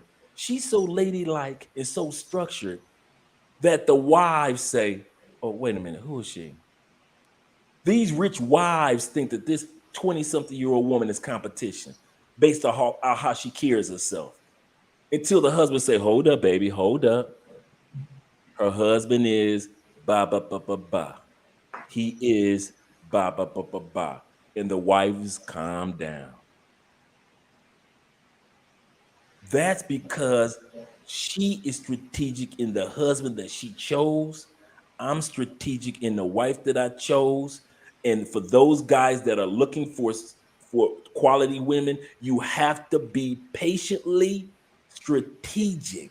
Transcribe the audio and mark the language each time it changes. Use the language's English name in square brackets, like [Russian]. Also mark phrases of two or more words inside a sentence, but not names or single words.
[English] She's so ladylike and so structured that the wives say, oh, wait a minute, who is she? These rich wives think that this 20-something-year-old woman is competition based on how she carries herself. Until the husband say, hold up, baby, hold up. Her husband is ba ba ba ba ba. He is ba ba ba ba ba. And the wives calm down. That's because she is strategic in the husband that she chose. I'm strategic in the wife that I chose. And for those guys that are looking for quality women, you have to be patiently strategic.